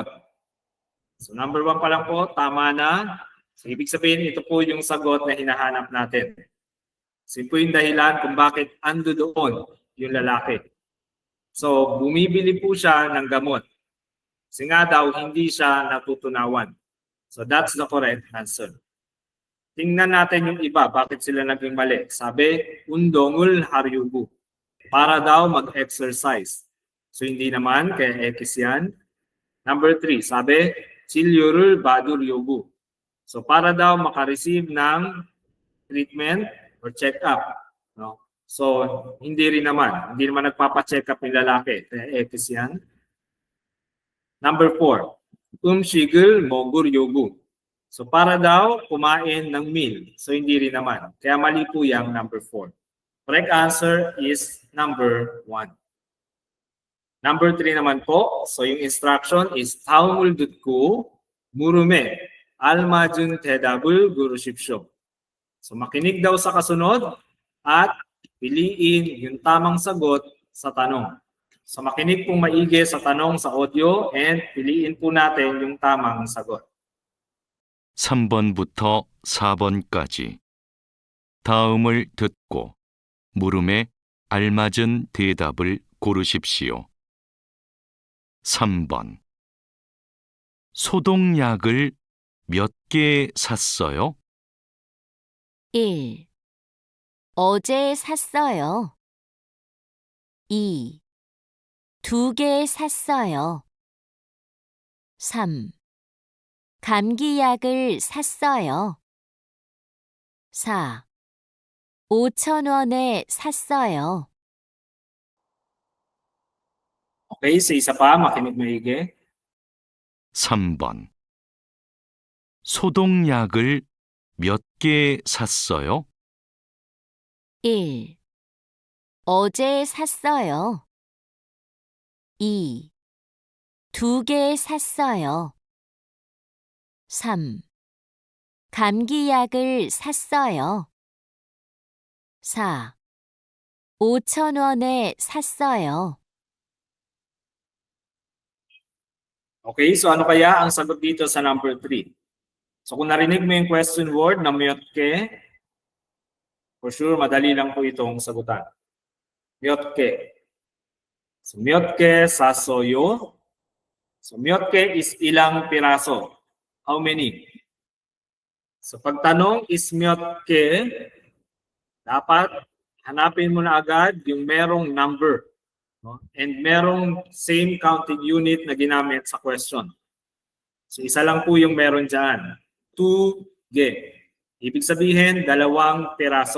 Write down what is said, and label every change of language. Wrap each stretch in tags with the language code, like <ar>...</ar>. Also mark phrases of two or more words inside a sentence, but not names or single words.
<tl>So, number 1 pa lang po, tama na. So, ibig sabihin, ito po yung sagot na hinahanap natin. So, ito po yung dahilan kung bakit ando doon yung lalaki. So, bumibili po siya ng gamot. Kasi nga daw, hindi siya natutunawan.</tl> <en>So, that's the correct answer.</en> <tl>Tingnan natin yung iba, bakit sila naging mali. Sabi,</tl> <ko>운동을 하려고요.</ko> <tl>Para daw mag-exercise. So, hindi naman, kaya X yan. Number 3, sabi,</tl> <ko>치료를 받으려고요.</ko> <tl>So, para daw makareceive ng</tl> <en>treatment or check-up.</en> <tl>No? So, hindi rin naman. Hindi naman nagpapacheck up yung lalaki. Kaya X yan. Number 4,</tl> <ko>음식을 먹으려고요.</ko> <tl>So, para daw kumain ng meal. So, hindi rin naman. Kaya mali po yung number 4.</tl> <en>Correct answer is number 1.</en> <tl>Number 3 naman po. So, yung</tl> <en>instruction is</en> <ko>다음을 듣고 물음에 알맞은 대답을 고르십시오.</ko> <tl>So makinig daw sa kasunod at piliin yung tamang sagot sa tanong. So makinig pong maigi sa tanong sa audio and piliin po natin yung tamang sagot.</tl> <ko>3번부터 4번까지 다음을 듣고 물음에 알맞은 대답을 고르십시오. 3번 소독약을 몇 개 샀어요? 1. 어제 샀어요. 2. 2개 샀어요. 3. 감기약을 샀어요. 4. 5,000원에 샀어요.</ko> <tl>Okay, sa isa pa, makinig maigi.</tl> <ko>3번 소독약을 몇 개 샀어요? 1. 어제 샀어요. 2. 2개 샀어요. 3. 감기약을 샀어요. 4. 5,000원에 샀어요.</ko> <tl>Okay, so ano kaya ang sagot dito sa number 3? So kung narinig mo yung</tl> <en>question word</en> <tl>na myotke,</tl> <en>for sure,</en> <tl>madali lang po itong sagutan. Myotke. So</tl> <ko>몇 개 샀어요.</ko> <tl>So myotke is ilang piraso.</tl> <en>How many?</en> <tl>So pagtanong is myotke, dapat hanapin mo na agad yung merong number. No? And merong</tl> <en>same counting unit</en> <tl>na ginamit sa question. So isa lang po yung meron dyan. 2ge. Ibig sabihin, 2 piraso.</tl>